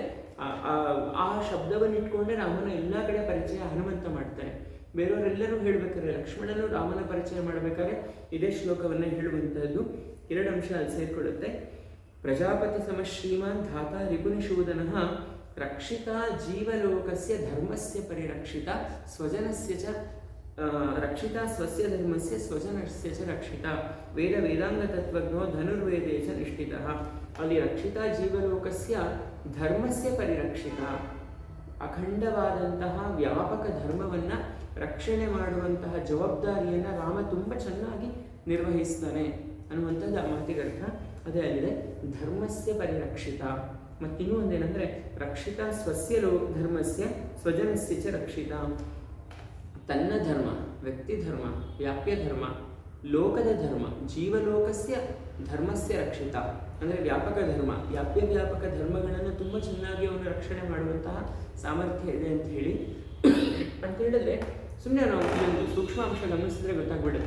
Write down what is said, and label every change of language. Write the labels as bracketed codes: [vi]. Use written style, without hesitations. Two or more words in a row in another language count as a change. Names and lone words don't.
[kn] ಆ ಶಬ್ದವನ್ನು ಇಟ್ಕೊಂಡೆ ರಾಮನ ಎಲ್ಲ ಕಡೆ ಪರಿಚಯ ಹನುಮಂತ ಮಾಡ್ತಾರೆ. ಬೇರೆಯವರೆಲ್ಲರೂ ಹೇಳಬೇಕಾದ್ರೆ, ಲಕ್ಷ್ಮಣನು ರಾಮನ ಪರಿಚಯ ಮಾಡಬೇಕಾದ್ರೆ ಇದೇ ಶ್ಲೋಕವನ್ನೇ ಹೇಳುವಂತಹದ್ದು. 2 ಅಂಶ ಅಲ್ಲಿ ಸೇರಿಕೊಳ್ಳುತ್ತೆ. [sa] ಪ್ರಜಾಪತಿ ಸಮಶ್ರೀಮಾನ್ ಧಾತ ರಿಪುನಿಷೂದನಃ ರಕ್ಷಿತ ಜೀವಲೋಕಸ್ಯ ಧರ್ಮಸ್ಯ ಪರಿರಕ್ಷಿತ ಸ್ವಜನಸ್ಯ ಚ ರಕ್ಷಿತ ಸ್ವಸ್ಯ ಧರ್ಮಸ್ಯ ಸ್ವಜನಸ್ಯ ಚ ರಕ್ಷಿತ ವೇದ ವೇದಾಂಗ ತತ್ವಜ್ಞೋ ಧನುರ್ವೇದೇ ಚ ನಿಷ್ಠಿತಃ. [kn] ಅಲ್ಲಿ [sa] ರಕ್ಷಿತ ಜೀವಲೋಕಸ್ಯ ಧರ್ಮಸ್ಯ ಪರಿರಕ್ಷಿತ, [kn] ಅಖಂಡವಾದಂತಹ ವ್ಯಾಪಕ ಧರ್ಮವನ್ನು ರಕ್ಷಣೆ ಮಾಡುವಂತಹ ಜವಾಬ್ದಾರಿಯನ್ನು ರಾಮ ತುಂಬ ಚೆನ್ನಾಗಿ ನಿರ್ವಹಿಸ್ತಾನೆ ಅನ್ನುವಂಥದ್ದು ಆ ಮಾತಿಗರ್ಥ. ಅದೇ ಅಲ್ಲಿದೆ [sa] ಧರ್ಮಸ್ಯ ಪರಿರಕ್ಷಿತ. [kn] ಮತ್ತಿನ್ನೂ ಒಂದೇನೆಂದರೆ [sa] ರಕ್ಷಿತ ಸ್ವಸ್ಯ ಧರ್ಮಸ್ಯ ಸ್ವಜನಸ್ಯ ಚ ರಕ್ಷಿತ. [kn] ತನ್ನ ಧರ್ಮ, ವ್ಯಕ್ತಿ ಧರ್ಮ, ವ್ಯಾಪ್ಯ ಧರ್ಮ, ಲೋಕದ ಧರ್ಮ, [sa] ಜೀವಲೋಕಸ್ಯ ಧರ್ಮಸ್ಯ ರಕ್ಷಿತ [kn] ಅಂದರೆ ವ್ಯಾಪಕ ಧರ್ಮ, ವ್ಯಾಪ್ಯ ಧರ್ಮಗಳನ್ನು ತುಂಬ ಚೆನ್ನಾಗಿ ಅವನು ರಕ್ಷಣೆ ಮಾಡುವಂತಹ ಸಾಮರ್ಥ್ಯ ಇದೆ ಅಂತ ಹೇಳಿ ಅಂತ ಹೇಳಿದ್ರೆ ಸುಮ್ಮನೆ ನಾವು ಒಂದು ಸೂಕ್ಷ್ಮಾಂಶ ಗಮನಿಸಿದ್ರೆ ಗೊತ್ತಾಗ್ಬಿಡುತ್ತೆ.